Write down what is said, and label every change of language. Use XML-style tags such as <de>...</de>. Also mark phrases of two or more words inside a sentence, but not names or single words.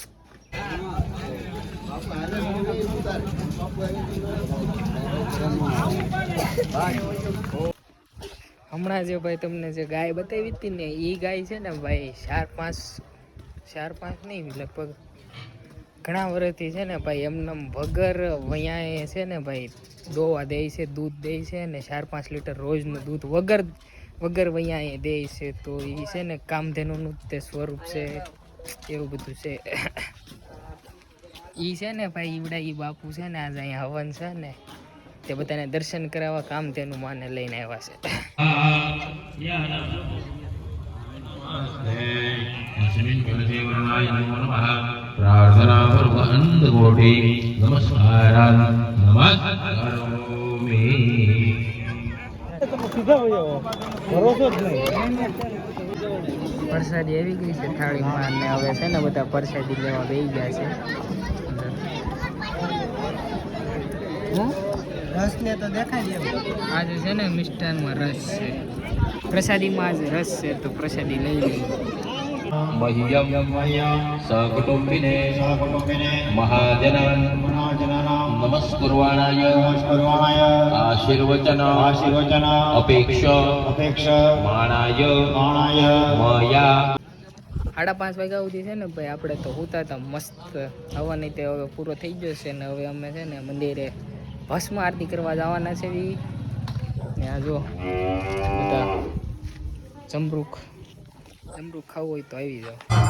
<gu>હમણાં જે ભાઈ તમને જે ગાય બતાવી હતી ને એ ગાય છે ને ભાઈ 4-5 નહીં લગભગ ઘણા વર્ષથી છે ને ભાઈ એમને વગર વૈયા છે ને ભાઈ દોવા દે છે, દૂધ દે છે ને 4-5 લીટર રોજનું દૂધ વગર વૈયા દે છે. તો એ છે ને કામધેનુનું તે સ્વરૂપ છે, એવું બધું છે. એ છે ને ભાઈ ઈવડા એ બાપુ છે ને આજે અહીંયા હવન છે ને તે બધાને દર્શન કરાવવા કામધેનુ માને લઈને આવ્યા છે.</gu> <sa>प्रार्थना पूर्वक कोटि नमस्कारान् नमस्कारोमि।</sa> <gu>પ્રસાદી આવી ગઈ છે થાળીમાં ને હવે છે ને બધા પ્રસાદી લેવા બેસી ગયા છે. રસ ને તો દેખાય આજે છે ને મિષ્ટાનમાં રસ છે, પ્રસાદીમાં આજે રસ છે તો પ્રસાદી લઈ લઈએ.</gu> <sa>मह्यं सकुटुम्बिने महाजनान् नमस्कुर्वाणाय आशीर्वचन अपेक्षा माणाय मया.</sa> <gu>5:30 વાગ્યા સુધી છે ને ભાઈ આપણે તો હોતા હતા મસ્ત. હવાની તે હવે પૂરો થઈ ગયો છે ને હવે અમે છે ને મંદિરે ભસ્મ આરતી કરવા જવાના છે. ને આ જો બધા જમરૂખ ખાવું હોય તો આવી જાઓ.</gu>